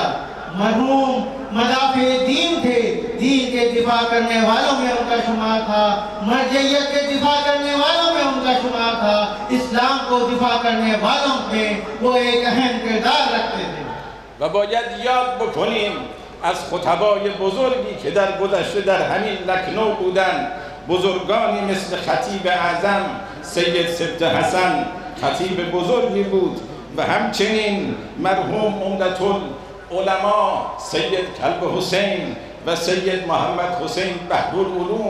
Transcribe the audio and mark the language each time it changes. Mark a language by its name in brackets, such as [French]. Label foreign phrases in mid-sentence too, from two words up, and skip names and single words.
[Urdu] مرحوم مدافع دین تھے، دین کے دفاع کرنے والوں میں ان کا شمار تھا، مرجعیت کے دفاع کرنے والوں میں ان کا شمار تھا، اسلام کو دفاع کرنے والوں میں وہ ایک اہم کردار رکھتے تھے. [Persian] و باید یاد بکنیم از خطبای بزرگی که در گذشته در همین لکنو بودند بزرگانی مثل خطیب اعظم سید سبط حسن، خطیب بزرگی بود، و همچنین مرحوم عمدة العلما سید کلب حسین و سید محمد حسین بحرالعلوم.